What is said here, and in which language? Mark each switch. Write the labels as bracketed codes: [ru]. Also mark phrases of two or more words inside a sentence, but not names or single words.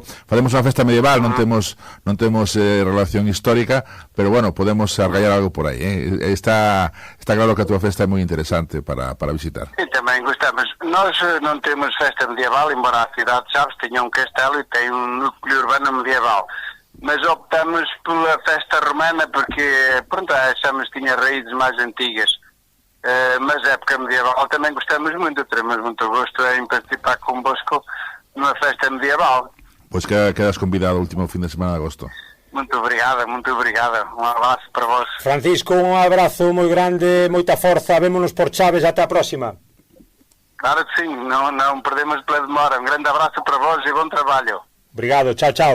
[gl] Facemos unha festa medieval, non temos relación histórica, pero bueno, podemos argallar algo por aí. Está claro que a tua festa é moi interesante para visitar. [pt] E tamén gostamos. Nós non temos festa medieval, embora a cidade de Chaves tenha un castelo e tem un núcleo urbano medieval. Mas optamos pela festa romana porque, pronto, a Chaves tinha raízes mais antigas. Mas a época medieval também gostamos muito, teremos muito gosto em participar convosco numa festa medieval. [gl] Pois quedas convidado o último fin de semana de agosto. [pt] Muito obrigada. [gl] Un abrazo para vos. Francisco, un abrazo moi grande, moita forza, vémonos por Chaves, ata a próxima. [pt] Claro que sim, não perdemos pela demora. Um grande abraço para vós e bom trabalho. Obrigado, chao, chao.